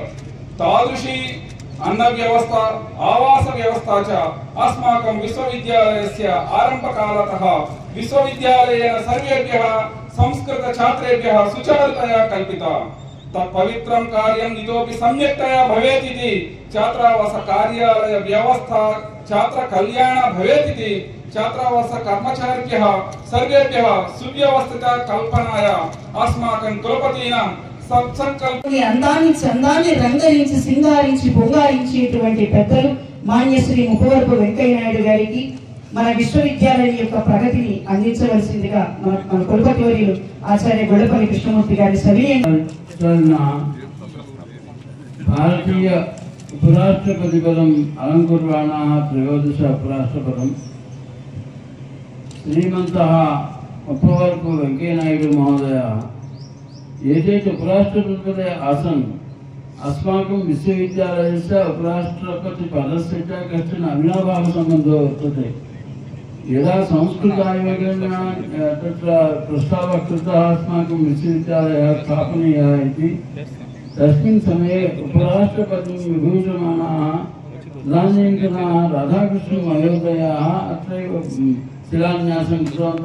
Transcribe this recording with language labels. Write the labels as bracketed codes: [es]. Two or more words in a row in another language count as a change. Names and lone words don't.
[sa] तादृशी अन्नव्यवस्था आवासव्यवस्था च अस्माकं विश्वविद्यालयस्य आरम्भकालतः विश्वविद्यालयेन सर्वेभ्यः संस्कृतछात्रेभ्यः सुचारुतया कल्पिता। तत्पवित्रं कार्यम् इतोपि सम्यक्तया भवेत् इति छात्रावास कार्यालय व्यवस्था छात्र कल्याण भवेत् इति छात्रावास कर्मचारिभ्यः सर्वेभ्यः सुव्यवस्थित कल्पनाय अस्माकं कुलपतीनां [te] అందాన్ని చందాన్ని రంగరించి సింగారించి పొంగారించేటువంటి పెద్దలు మాన్య శ్రీ ముప్పవరపు వెంకయ్య నాయుడు గారికి మన విశ్వవిద్యాలయం యొక్క ప్రగతిని అందించవలసిందిగా మన కులపతి వర్యులు ఆచార్య గొల్లపల్లి కృష్ణమూర్తి గారి సవినయంగా [sa] భారతీయ ఉపరాష్ట్రపతి పదం అలంకుర్వాణాः త్రయోదశ ఉపరాష్ట్రపదం श्रीमन्तः मुप्पवरपु वेंकैयनायडु महोदयः एतत् उपराष्ट्रपतिपदे आसन् अस्माकं विश्वविद्यालयस्य उपराष्ट्रपतिपदस्य च कश्चन अविनाभावसम्बन्धो वर्तते। यदा संस्कृत आयोगेन तत्र प्रस्तावः कृतः अस्माकं विश्वविद्यालयः स्थापनीयः इति तस्मिन् समये उपराष्ट्रपतिं विभूषमाणाः तदानीन्तनाः राधाकृष्णमहोदयाः अत्रैव शिलान्यासं कृतवन्तः।